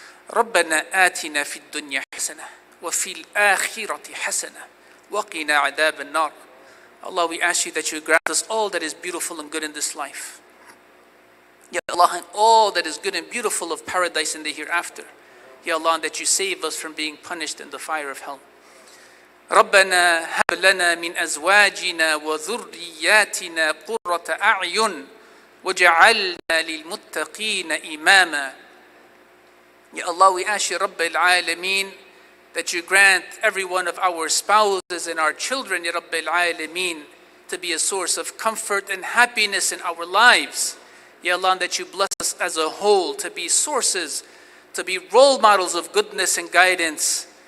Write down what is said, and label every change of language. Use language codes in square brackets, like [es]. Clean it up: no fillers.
[ar] ربنا آتنا في الدنيا حسنة وفي الآخرة حسنة وقنا عذاب النار. [en] Allah, we ask you that you grant us all that is beautiful and good in this life. Ya Allah, and all that is good and beautiful of paradise in the hereafter. Ya Allah, and that you save us from being punished in the fire of hell. [ar] ربنا هب لنا من أزواجنا وذرياتنا قرة أعين وجعلنا للمتقين إماما. [en] Ya Allah, we ask you, Rabb al-Alameen, that you grant every one of our spouses and our children, Ya Rabb al-Alameen, to be a source of comfort and happiness in our lives. Ya Allah, and that you bless us as a whole to be sources, to be role models of goodness and guidance.